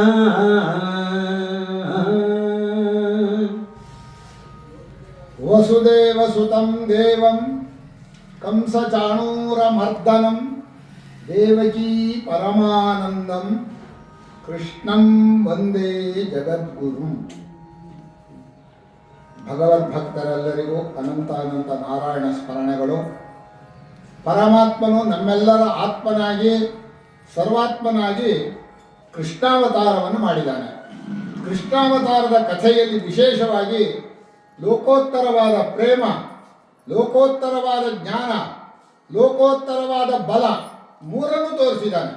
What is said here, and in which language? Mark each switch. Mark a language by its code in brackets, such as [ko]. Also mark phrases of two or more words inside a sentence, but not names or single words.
[sa] वसुदेवसुतं देवं कंसचाणूरमर्दनं देवकी परमानन्दं कृष्णं वंदे जगद्गुरुं. [kn] ಭಗವದ್ಭಕ್ತರೆಲ್ಲರಿಗೂ ಅನಂತ ಅನಂತ ನಾರಾಯಣ ಸ್ಮರಣೆಗಳು. ಪರಮಾತ್ಮನು ನಮ್ಮೆಲ್ಲರ ಆತ್ಮನಾಗಿ ಸರ್ವಾತ್ಮನಾಗಿ ಕೃಷ್ಣಾವತಾರವನ್ನು ಮಾಡಿದ್ದಾನೆ. ಕೃಷ್ಣಾವತಾರದ ಕಥೆಯಲ್ಲಿ ವಿಶೇಷವಾಗಿ ಲೋಕೋತ್ತರವಾದ ಪ್ರೇಮ, ಲೋಕೋತ್ತರವಾದ ಜ್ಞಾನ, ಲೋಕೋತ್ತರವಾದ ಬಲ ಮೂರನ್ನು ತೋರಿಸಿದ್ದಾನೆ.